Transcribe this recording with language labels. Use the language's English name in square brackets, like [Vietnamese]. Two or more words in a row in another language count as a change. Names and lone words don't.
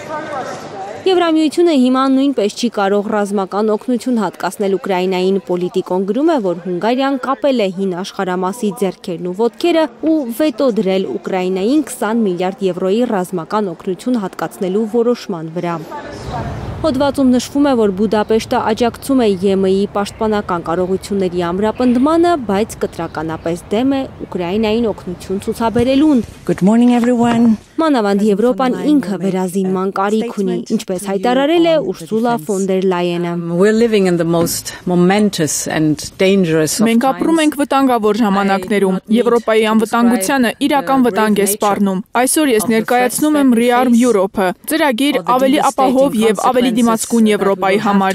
[Armenian] Եվրամիությունը հիմա նույնպես չի կարող ռազմական օգնություն հատկացնել Ուկրաինային։ Պոլիտիկոն գրում է, որ Հունգարիան կապել է հին աշխարհամասի ձեռքերն ու ոտքերը ու վետո դրել Ուկրաինային 20 միլիարդ եվրոյի ռազմական օգնություն հատկացնելու որոշման վրա։ Հոդվածում նշվում է, որ Բուդապեշտը աջակցում է ԵՄ-ի պաշտպանական կարողությունների ամրապնդմանը, բայց կտրականապես դեմ է Ուկրաինային օգնություն ցուցաբերելուն։ [English] Good morning everyone. [Armenian] Մանավանդ Եվրոպան ինքը վերազինման կարիք ունի, ինչպես հայտարարել է Ուրսուլա ֆոն դեր Լայենը։ Մենք ապրում ենք վտանգավոր ժամանակներում։ Եվրոպայի անվտանգությանը իրական վտանգ է սպառնում։ Այսօր ես ներկայացնում եմ Rearm Europe-ը, ծրագիր ավելի ապահով եւ ավելի դիմացկուն Եվրոպայի համար։